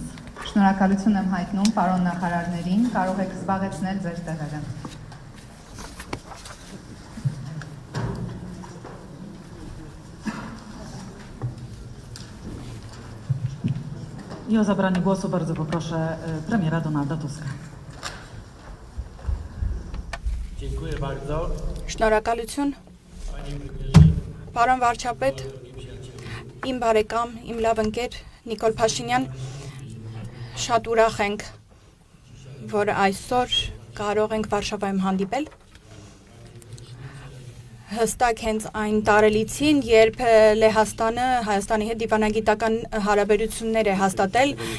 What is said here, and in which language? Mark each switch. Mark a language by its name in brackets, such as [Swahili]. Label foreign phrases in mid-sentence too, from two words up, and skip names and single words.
[Armenian] Շնորհակալություն եմ հայտնում պարոն նախարարներին, կարող եք զբաղեցնել ձեր տեղերը։ [Polish] I o zabranie głosu bardzo poproszę premiera Donalda Tuska. Dziękuję bardzo. [Armenian] Շնորհակալություն, [Polish] Panie premierze, [Armenian] պարոն վարչապետ, իմ բարեկամ, իմ լավ ընկեր Նիկոլ Փաշինյան, շատ ուրախ ենք, որ այսօր կարող ենք Վարշավայում հանդիպել։ Հստակ հենց այն տարելիցին, երբ Լեհաստանը Հայաստանի հետ դիվանագիտական հարաբերություններ է հաստատել